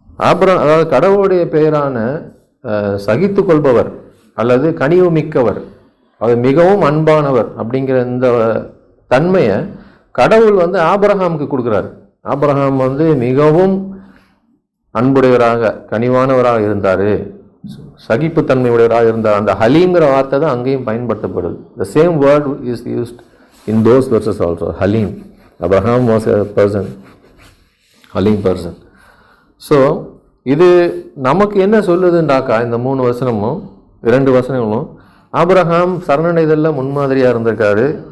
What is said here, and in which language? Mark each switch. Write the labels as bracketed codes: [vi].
[ta] அதாவது கடவுளுடைய பெயரான சகித்து கொள்பவர் அல்லது கனிவு மிக்கவர், அது மிகவும் அன்பானவர் அப்படிங்கிற இந்த தன்மையை கடவுள் ஆபிரகாமுக்கு கொடுக்குறாரு. ஆபிரகாம் மிகவும் அன்புடையவராக கனிவானவராக இருந்தார், சகிப்புத்தன்மை உடையவராக இருந்தார். அந்த ஹலீம்ங்கிற வார்த்தை தான் அங்கேயும் பயன்படுத்தப்படுது. [en] The same word is used in those verses also. Halim. Abraham was a person, Halim person. [ta] So இது நமக்கு என்ன சொல்லுதுண்டாக்கா, இந்த 3 வசனமும் 2 வசனங்களும் ஆபிரகாம் சரணடைதலில் முன்மாதிரியாக இருந்திருக்காரு.